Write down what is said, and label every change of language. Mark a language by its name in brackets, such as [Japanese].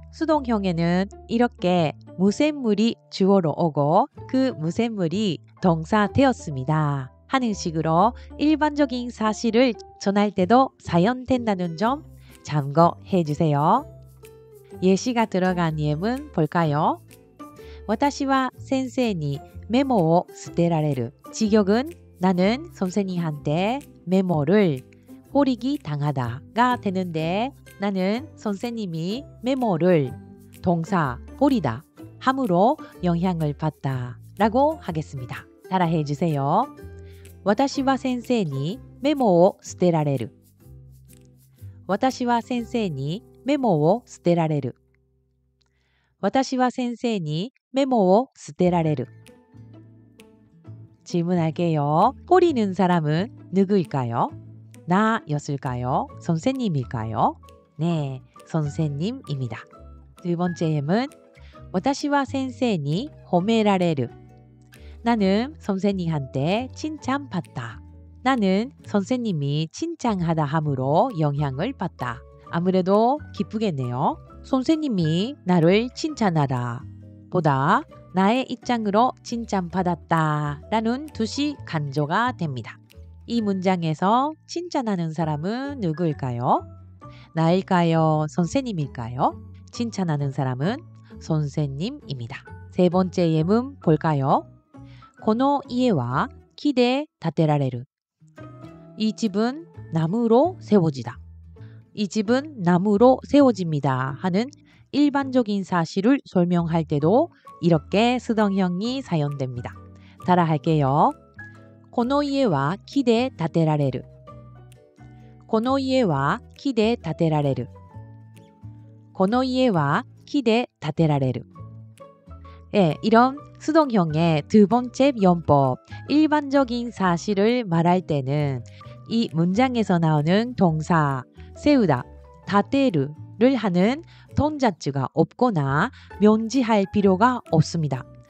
[Korean] 수동형에는 이렇게 무생물이 주어로 오고 그 무생물이 동사 되었습니다 하는 식으로 일반적인 사실을 전할 때도 사용된다는 점 참고해 주세요. 예시가 들어간 예문 볼까요? [Japanese] 私は先生にメモを捨てられる. [Korean] 직역은 나는 선생님한테 메모를 버리기 당하다가 되는데 나는 선생님이 메모를 동사 버리다 함으로 영향을 받다 라고 하겠습니다. 따라해 주세요. [Japanese] 私は先生にメモを捨てられる.私は先生にメモを捨てられる. 私は先生にメモを捨てられる. [Korean] 질문할게요. 버리는 사람은 누구일까요? 나였을까요? 선생님일까요? 네, 선생님입니다. 두 번째 예문. [Japanese] 私は先生に褒められる. [Korean] 나는 선생님한테 칭찬받다. 나는 선생님이 칭찬하다 함으로 영향을 받다. 아무래도 기쁘겠네요. 선생님이 나를 칭찬하다 보다 나의 입장으로 칭찬받았다 라는 뜻이 간조가 됩니다. 이 문장에서 칭찬하는 사람은 누구일까요? 나일까요? 선생님일까요? 칭찬하는 사람은 선생님입니다. 세 번째 예문 볼까요? [Japanese] この家は木で建てられる. [Korean] 이 집은 나무로 세워지다. 이 집은 나무로 세워집니다 하는 일반적인 사실을 설명할 때도 이렇게 수동형이 사용됩니다. 따라할게요. [Japanese] この家は木で建てられる.この家は木で建てられる. この家は木で建てられる. [Korean] 예, 이런 수동형의 두 번째 용법, 일반적인 사실을 말할 때는 이 문장에서 나오는 동사 세우다, 다테르를 하는 동작주가 없거나 명지할 필요가 없습니다.